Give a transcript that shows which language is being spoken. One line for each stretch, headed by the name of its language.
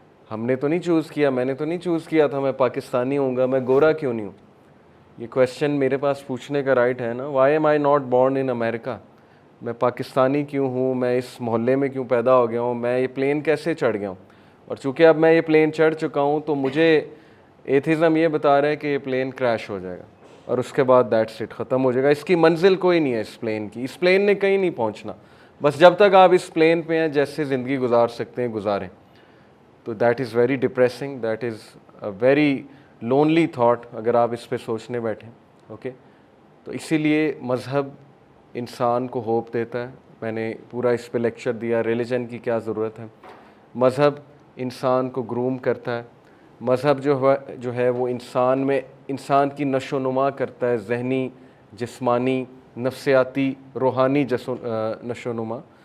Urdu: ہم نے تو نہیں چوز کیا، میں نے تو نہیں چوز کیا تھا میں پاکستانی ہوں گا، میں گورا کیوں نہیں ہوں؟ یہ کویشچن میرے پاس پوچھنے کا رائٹ ہے نا،
English: why am I not born in America,
Urdu: میں پاکستانی کیوں ہوں، میں اس محلے میں کیوں پیدا ہو گیا ہوں، میں یہ پلین کیسے چڑھ گیا ہوں؟ اور چونکہ اب میں یہ پلین چڑھ چکا ہوں تو مجھے ایتھیزم یہ بتا رہا ہے کہ یہ پلین کریش ہو جائے گا۔ اور اس کے بعد دیٹس اٹ، ختم ہو جائے گا. اس کی منزل کوئی نہیں ہے اس پلین کی. اس پلین نے کہیں نہیں پہنچنا. بس جب تک آپ اس پلین پہ ہیں جیسے زندگی گزار سکتے ہیں گزاریں.
English: تو that is very depressing, that is a very lonely thought
Urdu: اگر آپ اس پہ سوچنے بیٹھیں. اوکے، تو اسی لیے مذہب انسان کو ہوپ دیتا ہے. میں نے پورا اس پہ لیکچر دیا ریلیجن کی کیا ضرورت ہے. مذہب انسان کو گروم کرتا ہے. مذہب جو ہے وہ انسان کی نشو و نما کرتا ہے، ذہنی، جسمانی، نفسیاتی، روحانی نشو و نما.